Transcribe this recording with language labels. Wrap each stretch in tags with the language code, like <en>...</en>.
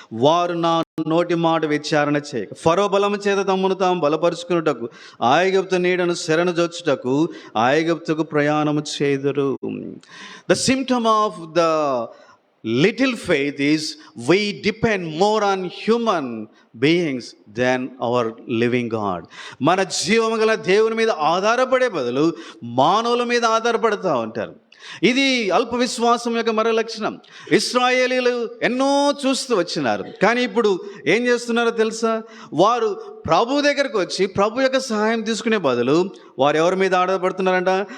<te>వారు నా నోటి మాట విచారణ చేయక ఫరో బలము చేత తమ్మును తాము బలపరుచుకున్నటకు ఐగుప్తు నీడను శరణు జొచ్చుటకు ఐగుప్తుకు ప్రయాణము చేదురు.</te> <en>The symptom of the little faith is we depend more on human beings than our living God.</en> <te>మన జీవము గల దేవుని మీద ఆధారపడే బదులు మానవుల మీద ఆధారపడుతూ ఉంటారు. ఇది అల్ప విశ్వాసం యొక్క మరో లక్షణం. ఇశ్రాయేలీలు ఎన్నో చూస్తూ వచ్చినారు, కానీ ఇప్పుడు ఏం చేస్తున్నారో తెలుసా? వారు ప్రభు దగ్గరకు వచ్చి ప్రభు యొక్క సహాయం తీసుకునే బదులు వారు ఎవరి మీద ఆధారపడుతున్నారంట?</te>